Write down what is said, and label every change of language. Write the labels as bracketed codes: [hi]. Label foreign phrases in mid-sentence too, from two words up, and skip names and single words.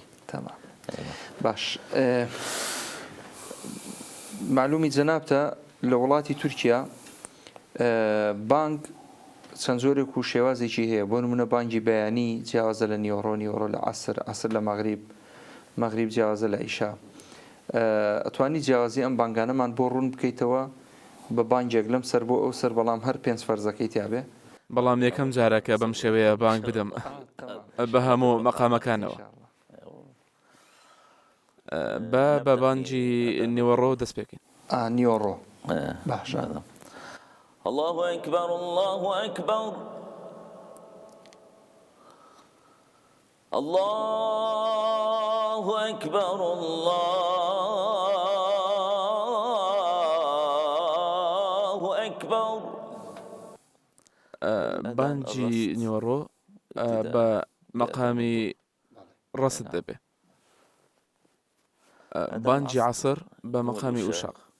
[ckb] تەمام باش معلومی جەنابتە لە وڵاتی تورکیا بانک چەند زۆرێک و شێوازێکی هەیە بۆ نمونە بانگی بەیانی جیاوازە لە نیۆڕۆ لە عەسر لە مەغریب جیاوازە لە ئیشا ئەتوانی جیاوازی ئەم بانگانەمان بۆ ڕوون بکەیتەوە بە بانگێک لەم سەر بۆ ئەو سەر بەڵام هەر 5 فەرزەکەی تیابێ بەڵام یەکەم جارەکە بەم شێوەیە بانگ بدەم بە هەموو مەقامەکانەوە بە بانگی نیوەڕۆ دەست پێکەین نیۆڕۆ باش [ar] الله أكبر الله أكبر الله أكبر الله أكبر [ckb] بانجی نیوەڕۆ بە مەقامی ڕەست دەبێ بانجی عەسر بە مەقامی وشاق